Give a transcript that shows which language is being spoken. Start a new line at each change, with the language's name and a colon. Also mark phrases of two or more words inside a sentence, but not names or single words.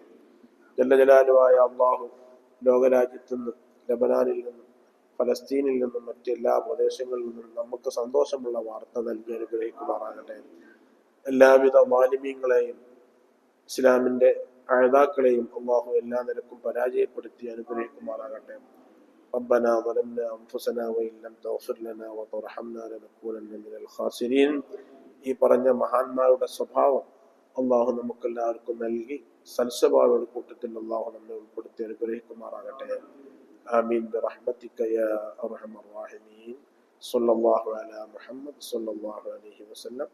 Arabic: جل جلاله
Malayalam: അള്ളാഹു ലോകരാജ്യത്തു നിന്ന്, ലബനാനിൽ നിന്നും ഫലസ്തീനിൽ നിന്നും മറ്റെല്ലാ പ്രദേശങ്ങളിൽ നിന്നും നമുക്ക് സന്തോഷമുള്ള വാർത്ത നൽകി അനുഗ്രഹിക്കുമാറാകട്ടെ. എല്ലാവിധ മാലിന്യങ്ങളെയും ഇസ്ലാമിന്റെ അഴതാക്കളെയും അള്ളാഹു എല്ലാ നിലക്കും പരാജയപ്പെടുത്തി അനുഗ്രഹിക്കുമാറാകട്ടെ.
Arabic: ربنا ظلمنا أنفسنا وإن لم تغفر لنا وترحمنا لنكونن من الخاسرين.
Malayalam: ഈ പറഞ്ഞ മഹാന്മാരുടെ സ്വഭാവം അള്ളാഹു നമുക്കെല്ലാവർക്കും നൽകി സൽസ്വഭാവയുടെ കൂട്ടത്തിൽ അള്ളാഹു നമ്മെ ഉൾപ്പെടുത്തി അനുഗ്രഹിക്കുമാറാകട്ടെ.
Arabic: آمين برحمتك يا أرحم الراحمين. صلى الله على محمد صلى الله عليه وسلم.